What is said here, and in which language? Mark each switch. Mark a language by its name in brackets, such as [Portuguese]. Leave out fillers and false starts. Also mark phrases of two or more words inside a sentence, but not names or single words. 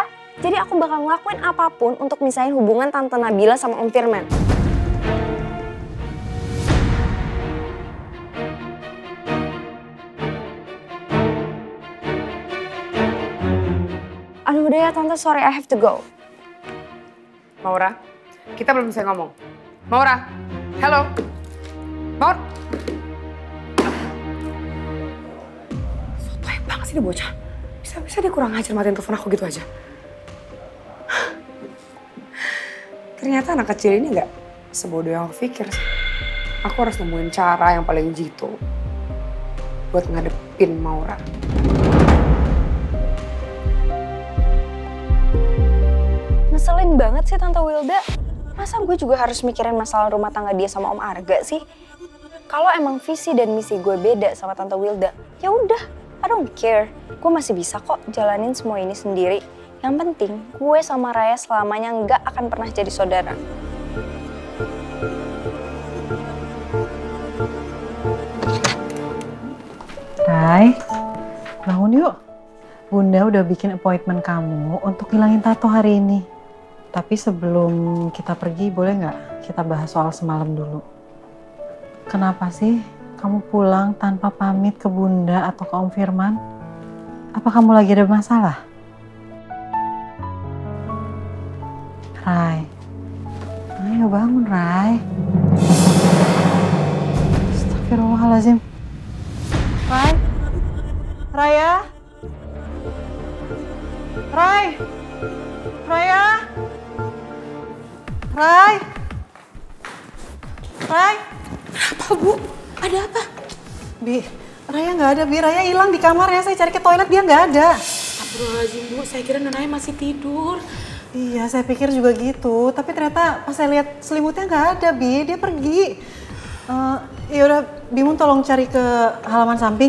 [Indonesian] Jadi aku bakal ngelakuin apapun untuk misahin hubungan Tante Nabila sama Om Firman. Aduh udah ya Tante, [English] sorry I have to go. [Indonesian] Maura, kita belum bisa ngomong. Maura, hello. Maura. Sotoy banget sih dia bocah. Bisa-bisa dia kurang ajar matiin telepon aku gitu aja. Ternyata anak kecil ini gak sebodoh yang aku pikir sih. Aku harus nemuin cara yang paling jitu buat ngadepin Maura. Ngeselin banget sih Tante Wilda. Masa gue juga harus mikirin masalah rumah tangga dia sama Om Arga sih? Kalau emang visi dan misi gue beda sama Tante Wilda, ya udah, [English] I don't care. [Indonesian] Gue masih bisa kok jalanin semua ini sendiri. Yang penting gue sama Raya selamanya nggak akan pernah jadi saudara. Rai, bangun yuk. Bunda udah bikin appointment kamu untuk ngilangin tato hari ini. Tapi sebelum kita pergi, boleh nggak kita bahas soal semalam dulu? Kenapa sih kamu pulang tanpa pamit ke Bunda atau ke Om Firman? Apa kamu lagi ada masalah? Rai, ayo bangun Rai. [Arabic] Astagfirullahaladzim. [Indonesian] Rai, Raya, Rai, Raya, Rai, Rai. Apa Bu? Ada apa? Bi, Raya nggak ada. Bi, Raya hilang di kamarnya. Saya cari ke toilet, dia nggak ada. Astagfirullahaladzim Bu, saya kira Nonaya masih tidur. Iya, saya pikir juga gitu. Tapi ternyata pas saya lihat selimutnya nggak ada, Bi. Dia pergi. Ya udah, Bimun tolong cari ke halaman samping.